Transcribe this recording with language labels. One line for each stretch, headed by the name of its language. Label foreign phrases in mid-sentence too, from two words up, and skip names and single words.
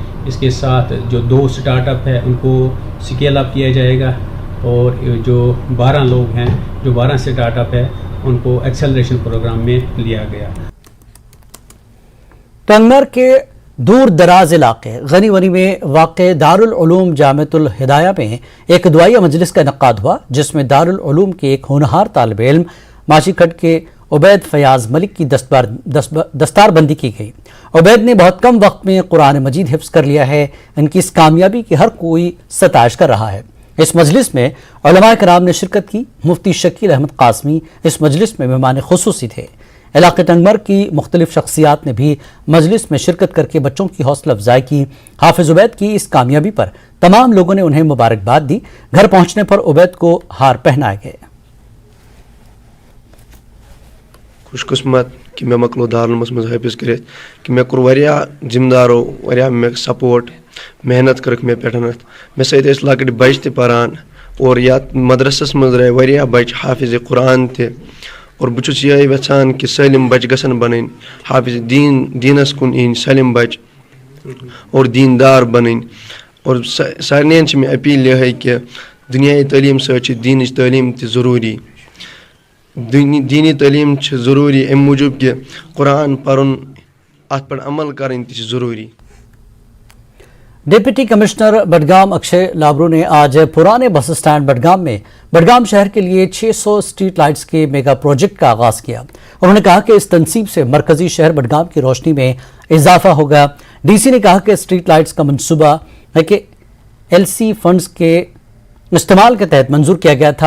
Urdu: اس کے ساتھ جو 2 اسٹارٹ اپ ہے ان کو
English: scale up
Urdu: کیا جائے گا، اور جو 12 لوگ ہیں، جو 12 اسٹارٹ اپ ہے، ان کو
English: acceleration program
Urdu: میں لیا گیا. ٹنگمر کے دور دراز علاقے گنیونی میں واقع دارالعلوم جامعۃ الہدایہ میں ایک دعائیہ مجلس کا انعقاد ہوا، جس میں دارالعلوم کے ایک ہونہار طالب علم ماشیکھٹ کے عبید فیاض ملک کی دستار بندی کی گئی۔ عبید نے بہت کم وقت میں قرآن مجید حفظ کر لیا ہے۔ ان کی اس کامیابی کی ہر کوئی ستائش کر رہا ہے۔ اس مجلس میں علماء کرام نے شرکت کی۔ مفتی شکیل احمد قاسمی اس مجلس میں مہمان خصوصی تھے۔ علاقے ٹنگمرگ کی مختلف شخصیات نے بھی مجلس میں شرکت کر کے بچوں کی حوصلہ افزائی کی۔ حافظ عبید کی اس کامیابی پر تمام لوگوں نے انہیں مبارکباد دی۔ گھر پہنچنے پر عبید کو ہار پہنائے گئے۔
Kashmiri: خوش قسمت کہ میں مکلو دارالعلومس مز حافظ کرت کہ میں کور واریاہ ذمہ دارو واریاہ میں سپورٹ محنت کرک میں پٹھنت میں سۭتۍ ٲسۍ لۄکٕٹۍ بچہِ تہِ پران اور یتھ مدرسس منٛز درٛاے واریاہ بچہِ حافظ قرآن تہِ اور بہٕ چھُس یِہوٚے یژھان کہ سٲلِم بچہِ گژھن بنٕنۍ حافظ دیٖنس کُن یِنۍ سٲلِم بچہِ اور دیندار بنٕنۍ اور سارنٕیَن چھِ مےٚ اپیٖل یِہوٚے کہ دُنیاوی تعلیٖم سۭتۍ چھِ دیٖنٕچ تعلیٖم تہِ ضروٗری۔ دینی تعلیم چھ ضروری ام موجود کہ قرآن پرن ات پر عمل کرن تہ ضروری۔
Urdu: ڈپٹی کمشنر بڈگام اکشے لابرو نے آج پرانے بس اسٹینڈ بڈگام میں بڈگام شہر کے لیے 600 اسٹریٹ لائٹس کے میگا پروجیکٹ کا آغاز کیا۔ انہوں نے کہا کہ اس تنصیب سے مرکزی شہر بڈگام کی روشنی میں اضافہ ہوگا۔ ڈی سی نے کہا کہ اسٹریٹ لائٹس کا منصوبہ ہے کہ ایل سی فنڈز کے استعمال کے تحت منظور کیا گیا تھا۔